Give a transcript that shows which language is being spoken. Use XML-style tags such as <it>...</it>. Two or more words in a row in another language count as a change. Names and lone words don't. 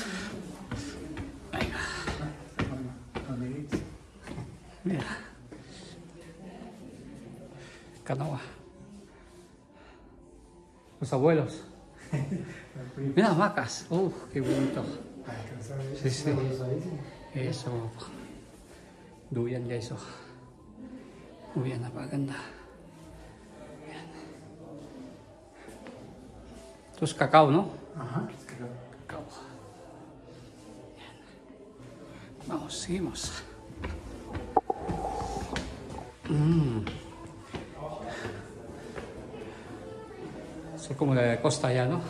<es>Venga. Mira. Canoa. Los abuelos. Mira, hamacas. Qué bonito. Sí, sí. Eso.</es> <tl>Duyan guys. Duyan, napaganda. Yan.</tl> <es>Ito es cacao, ¿no? Ajá. Cacao. Yan. Vamos, seguimos. Eso es como de costa ya, ¿no?</es>